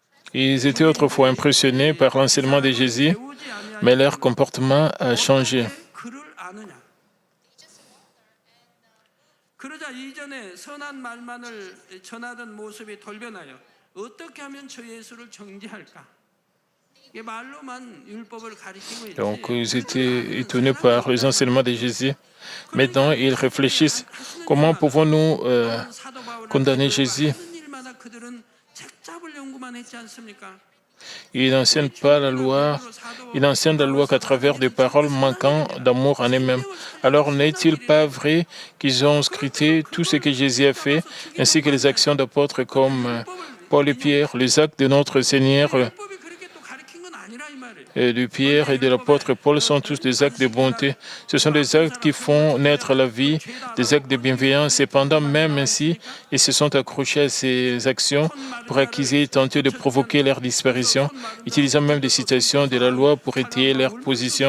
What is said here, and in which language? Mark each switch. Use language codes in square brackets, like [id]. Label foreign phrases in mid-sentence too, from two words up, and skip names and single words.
[fr] Ils étaient autrefois impressionnés par l'enseignement de Jésus, mais leur comportement a changé. [ko] 그를 아느냐. 그러자 이전에 선한 말만을 전하던 모습이 돌변하여 어떻게 하면 저 예수를 정죄할까? 이게 말로만 율법을 가리키고 있지. [fr] Donc, ils étaient étonnés par les enseignements de Jésus. Maintenant, ils réfléchissent comment pouvons-nous [ko] 사도 바울은 [fr] condamner Jésus. [ko] 하는 일마다 그들은 책잡을 연구만 했지 않습니까? [fr] Ils n'enseignent pas la loi, ils n'enseignent la loi qu'à travers des paroles manquant d'amour en eux-mêmes. Alors n'est-il pas vrai qu'ils ont scruté tout ce que Jésus a fait, ainsi que les actions d'apôtres comme Paul et Pierre, les actes de notre Seigneur, [ko] 율법이 그렇게 또 가리킨 건 아니라 이 말이에요. [fr] de Pierre et de l'apôtre Paul sont tous des actes de bonté. Ce sont des actes qui font naître la vie, des actes de bienveillance. Cependant, même ainsi, ils se sont accrochés à ces actions pour accuser et tenter de provoquer leur disparition, utilisant même des citations de la loi pour étayer leur position.